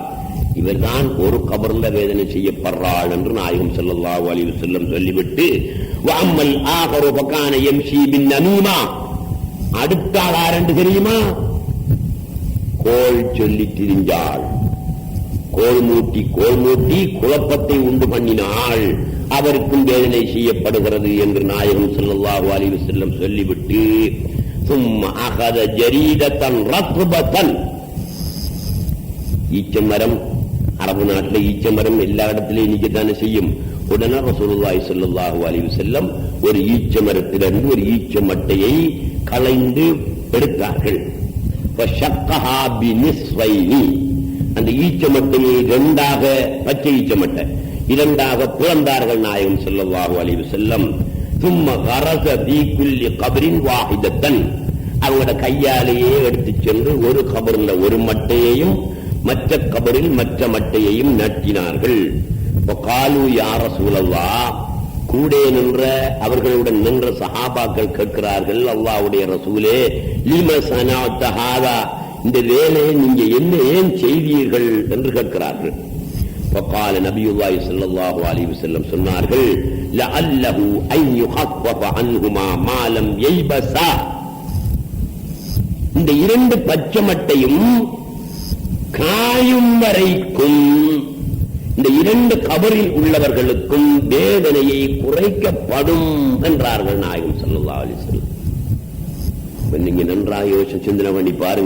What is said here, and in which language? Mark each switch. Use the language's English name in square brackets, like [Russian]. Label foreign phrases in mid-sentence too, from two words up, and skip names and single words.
[Tamil] இவர்தான் ஒரு கபர்ல வேதனை செய்யப்படுறாள் என்று நாயகம் [Arabic] صلى الله عليه وسلم [Tamil] சொல்லிவிட்டு, [Arabic] وأما الآخر فكان يمشي بالنميمة, [Tamil] அடுத்த ஆள் என்று தெரியுமா? கோல் சொல்லி திரிஞ்சாள். கோல் மூட்டி குழப்பத்தை உண்டு பண்ணினாள். அவருக்கும் வேதனை செய்யப்படுகிறது என்று நாயகம் [Arabic] صلى الله عليه وسلم [Tamil] சொல்லிவிட்டு, [Arabic] ثم اخذ جريدة رطبة, [Tamil] ஈச்சமரம், அரபு நாட்டில் ஈச்சமரம் எல்லா இடத்திலையும் நிக்கத்தானே செய்யும். உடனே [Arabic] رسول الله صلى الله عليه وسلم [Tamil] ஒரு ஈச்சமரத்திலிருந்து ஒரு ஈச்ச மட்டையை களைந்து எடுத்தார்கள். [Arabic] فشقها بنصفين, [Tamil] அந்த ஈச்ச மட்டையை இரண்டாக, பச்சை ஈச்ச மட்டை இரண்டாக பிளந்தார்கள் நாயகம் [Arabic] صلى الله عليه وسلم. ثم غرس في كل قبر واحدة, [Tamil] அவங்களோட கையாலேயே எடுத்து சென்று ஒரு கபரில் ஒரு மட்டையையும் மற்ற கபரில் மற்ற மட்டையையும் நட்டினார்கள். [Arabic] وقالوا يا رسول الله, [Tamil] கூட நின்ற அவர்களுடன் நின்ற சஹாபாக்கள் கேட்கிறார்கள், அல்லாஹ்வுடைய ரசூலே, [Arabic] لم صنعت هذا, [Tamil] இந்த வேலையை நீங்க என்ன ஏன் செய்தீர்கள் என்று கேட்கிறார்கள். [Arabic] فقال نبي الله صلى الله عليه وسلم, சொன்னார்கள், لعله ان يخفف عنهما ما لم ييبسا, [Tamil] இந்த இரண்டு பச்சை மட்டையும் காயும் வரைக்கும் இந்த இரண்டு கபரில் உள்ளவர்களுக்கும் வேதனையை குறைக்கப்படும் என்றார்கள் நாயகம் [Arabic] صلى الله عليه وسلم. [Tamil] நீங்க நன்றாக யோசிச்சு சிந்தனை பண்ணி பாருங்க.